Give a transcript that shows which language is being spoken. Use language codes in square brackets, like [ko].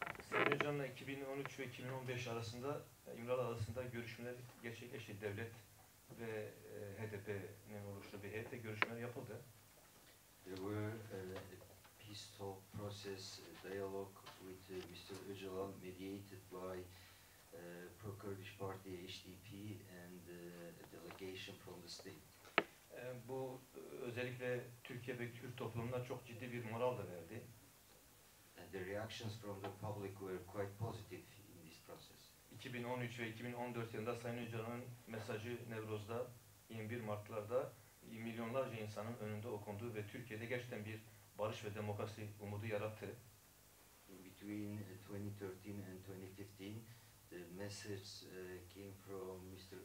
[tr] Sayın Öcalan'la 2013 ve 2015 arasında İmralı Adası'nda görüşmeler gerçekleşti. Devlet ve HDP'nin oluşturduğu bir heyetle görüşmeler yapıldı. [en] There were a peace talk process, dialogue with Mr. Öcalan, mediated by Pro-Kurdish Party, HDP, and a delegation from the state. [tr] Bu özellikle Türkiye ve Kürt toplumuna çok ciddi bir moral da verdi. [en] And the reactions from the public were quite positive in this process. [tr] 2013 ve 2014 yılında Sayın Öcalan'ın mesajı Nevroz'da, 21 Mart'larda milyonlarca insanın önünde okundu ve Türkiye'de gerçekten bir barış ve demokrasi umudu yarattı. [en] Between 2013 and 2015, the message came from Mr.